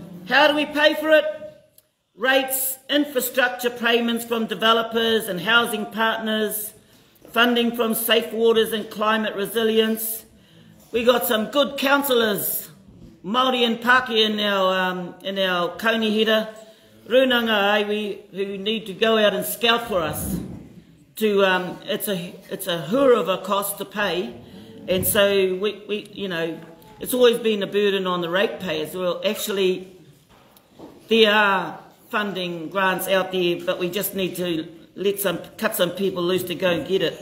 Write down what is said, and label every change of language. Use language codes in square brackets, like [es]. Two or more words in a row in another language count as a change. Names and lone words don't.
[en] How do we pay for it? Rates, infrastructure payments from developers and housing partners, funding from Safe Waters and Climate Resilience. We got some good councillors, Māori and Pākehā in our [mi] kaunihira, runanga iwi, [en] who need to go out and scout for us. It's a hura of a cost to pay, and so we it's always been a burden on the ratepayers. Well, actually, there are funding grants out there, but we just need to cut some people loose to go and get it.